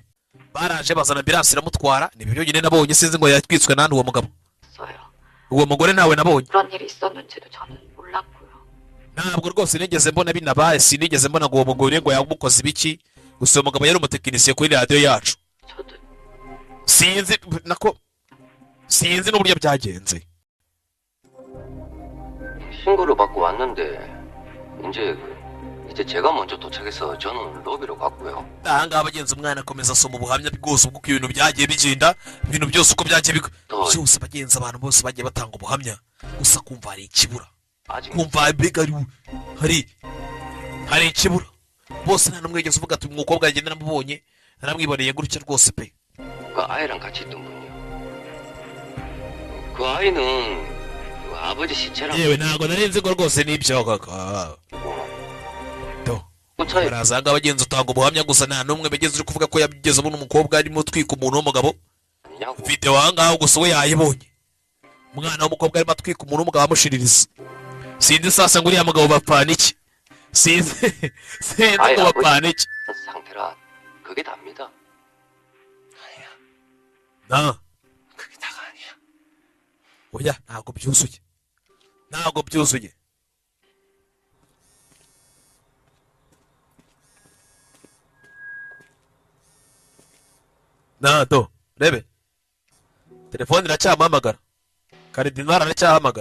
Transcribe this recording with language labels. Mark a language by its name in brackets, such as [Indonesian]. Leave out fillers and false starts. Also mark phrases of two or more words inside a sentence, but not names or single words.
[Kinyarwanda] Baraje bazana ambulance iramutwara. Ni byo nyine nabonye sinzi ngo yatwitswe nande uwo mugabo. Uwo mugore nawe nabonye. ntabwo rwose nigeze mbona binabaye, sinigeze mbona ngo uwo mugore ngo yamukoze ibiki, gusa uwo mugabo yari umutekinisiye kuri radiyo yacu. sinzi n'uburyo byagenze. [Korean] 신고를 받고 왔는데 이제 제가 먼저 도착해서 저는 로비로 갔고요. [Kinyarwanda] ahangaha abagenzi umwana akomeza asoma ubuhamya bwose bw'uko ibintu byagiye bigenda, ibintu byose uko byagiye byose abagenzi abantu bose bagiye batanga ubuhamya, gusa kumva hari ikibura, kumva mbega hari ikibura. bose nta n'umwe wigeze uvuga ati umukobwa yagenda namubonye naramwiboneye gutya rwose pe. [Korean] 그 아이랑 같이 있던 분이요. 그 아이는 그 아버지 시체랑 [Kinyarwanda] yewe ntabwo nari nzi ko rwose n'ibyo kaka. barazaga abagenzi utanga ubuhamya, gusa nta n'umwe bageze uri kuvuga ko yabigeze abona umukobwa arimo utwika umuntu w'umugabo. video ahangaha gusa we yayibonye, umwana w'umukobwa arimo atwika umuntu w'umugabo amushiririza. sinzi sasa ngo uriya mugabo bapfana iki, sinzi ngo bapfana iki. [Korean] 상태라 그게 답니다. 그게 다가 아니야. [Kinyarwanda] oya ntabwo byuzuye. rebe telefone iracyamuhamagara, karidinali aracyahamagara.